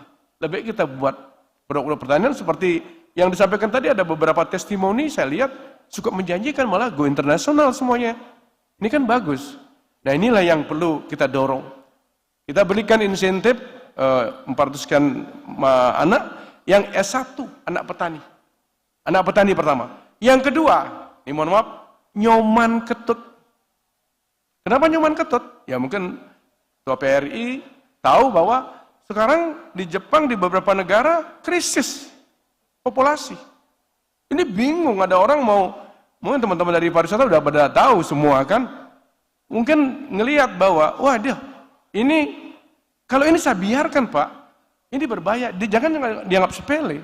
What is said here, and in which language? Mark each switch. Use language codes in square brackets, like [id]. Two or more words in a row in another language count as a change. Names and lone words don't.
[id] Lebih baik kita buat produk-produk pertanian seperti yang disampaikan tadi, ada beberapa testimoni, saya lihat cukup menjanjikan, malah go internasional semuanya. Ini kan bagus. Nah inilah yang perlu kita dorong. Kita berikan insentif 400 sekian anak, yang S1, anak petani. Anak petani pertama. Yang kedua, ini mohon maaf, nyoman ketut. Kenapa nyoman ketut? Ya mungkin Ketua PRI tahu bahwa sekarang di Jepang, di beberapa negara, krisis populasi. Ini bingung, ada orang mungkin teman-teman dari pariwisata udah pada tahu semua kan. Mungkin ngelihat bahwa, wah dia, ini, kalau ini saya biarkan Pak, ini berbahaya, jangan dianggap sepele.